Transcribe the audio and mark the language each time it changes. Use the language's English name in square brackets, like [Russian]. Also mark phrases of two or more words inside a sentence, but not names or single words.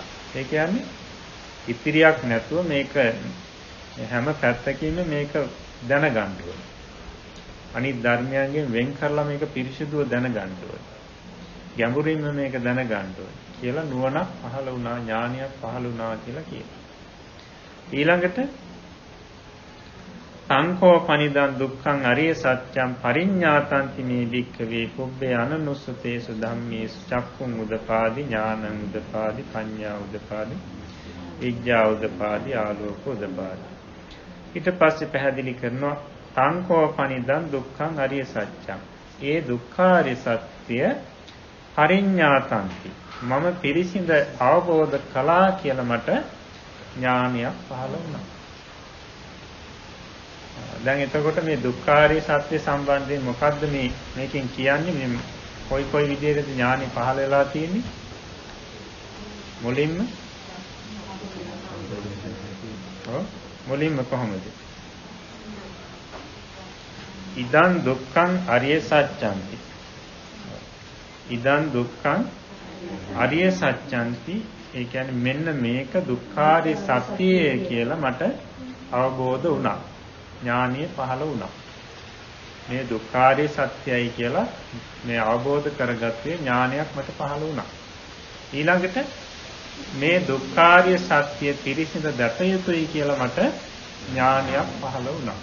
[Sinhala] ඒ කියන්නේ ඉතිරියක් නැතුව මේක හැම පැත්තකින්ම මේක දැනගන්න ඕනේ. අනිත් ධර්මයන්ගෙන් වෙන් කරලා මේක පිරිසිදුව දැනගන්න ඕනේ. ගැඹුරින්ම මේක දැනගන්න ඕනේ කියලා නුවණක් පහළ වුණා, ඥානයක් පහළ වුණා කියලා කියනවා. [Pali] ඊළඟට සංකෝ පනිදං දුක්ඛං අරිය සත්‍යං පරිඤ්ඤාතන්ති මේ භික්ඛවේ පුබ්බේ අනනුස්සතේසු ධම්මේසු චක්ඛුං උදපාදි ඥානං උදපාදි පඤ්ඤා උදපාදි විද්‍යා උදපාදි ආලෝක උදපාදි. [Sinhala] ඊට පස්සේ පැහැදිලි කරනවා [Pali] සංකෝ පනිදං දුක්ඛං අරිය සත්‍යං. [Sinhala] ඒ දුක්ඛාරිය සත්‍ය පරිඤ්ඤාතන්ති මම පිරිසිඳ අවබෝධ කළා කියලා මට ඥානයක් පහළ වුණා. දැන් එතකොට මේ දුක්ඛාරිය සත්‍ය සම්බන්ධයෙන් මොකද්ද මේකෙන් කියන්නේ? මේ කොයි විදිහකද ඥානෙ පහළ වෙලා තියෙන්නේ? මුලින්ම කොහොමද? [Pali] ඉදං දුක්ඛං අරිය සත්‍යංති. ඉදං දුක්ඛං අරිය සත්‍යංති. [Sinhala] ඒ කියන්නේ මෙන්න මේක දුක්ඛාරිය සත්‍යය කියලා මට අවබෝධ වුණා. ඥානිය පහළ වුණා. මේ දුක්ඛාරිය සත්‍යයි කියලා මේ අවබෝධ කරගත්තේ ඥානයක් මට පහළ වුණා. ඊළඟට මේ දුක්ඛාරිය සත්‍ය පිරිසිඳ දැක යුතුයි කියලා මට ඥානයක් පහළ වුණා.